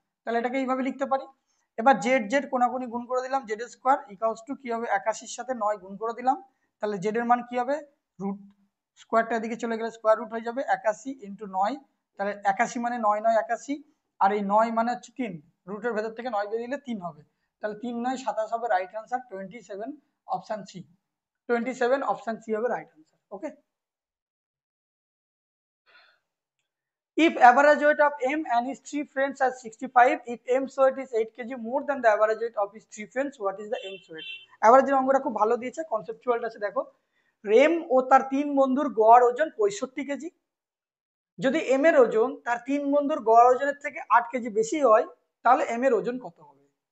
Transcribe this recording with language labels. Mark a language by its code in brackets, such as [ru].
[bn] তাহলে এটাকে এইভাবে লিখতে পারি। এবার জেড জেড কোনাকুনি গুণ করে দিলাম, জেড স্কোয়ার ইকুয়ালস টু কি হবে, 81 সাথে 9 গুণ করে দিলাম, তাহলে জেড এর মান কি হবে, রুট স্কোয়ারটা এদিকে চলে গেলে স্কোয়ার রুট হয়ে যাবে 81 ইন্টু 9, তাহলে 81 মানে 9 9 81, আর এই 9 মানে হচ্ছে 3, রুটের ভেতর থেকে 9 বেরিয়ে দিলে 3 হবে, তাহলে 3 9 27 হবে right answer 27, option C. 27 option C হবে right answer. [en] Okay, if average weight of M and his three friends are 65, if M's weight is 8 kg more than the average weight of his three friends, what is the M's weight? [bn] average এর অঙ্কটা খুব ভালো দিয়েছে, কনসেপচুয়ালটা আছে দেখো। M O তার তিন বন্ধুর গড় ওজন 65 কেজি। যদি এম এর ওজন তার তিন বন্ধুর গড় ওজনের থেকে 8 কেজি বেশি হয়, তাহলে এম এর ওজন কত হবে?